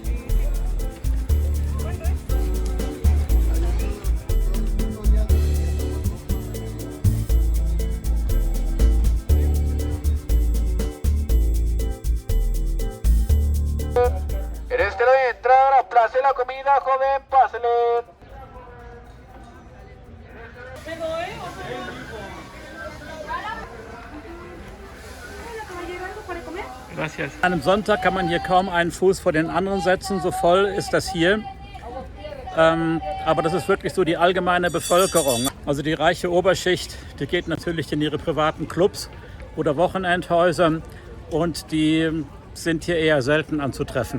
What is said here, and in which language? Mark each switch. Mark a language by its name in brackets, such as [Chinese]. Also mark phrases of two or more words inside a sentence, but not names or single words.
[Spanish] En este de entrar, aplace la comida, joven, pásele. Gracias. [German] An einem Sonntag kann man hier kaum einen Fuß vor den anderen setzen, so voll ist das hier. Aber das ist wirklich so die allgemeine Bevölkerung. Also die reiche Oberschicht, die geht natürlich in ihre privaten Clubs oder Wochenendhäuser und die sind hier eher selten anzutreffen.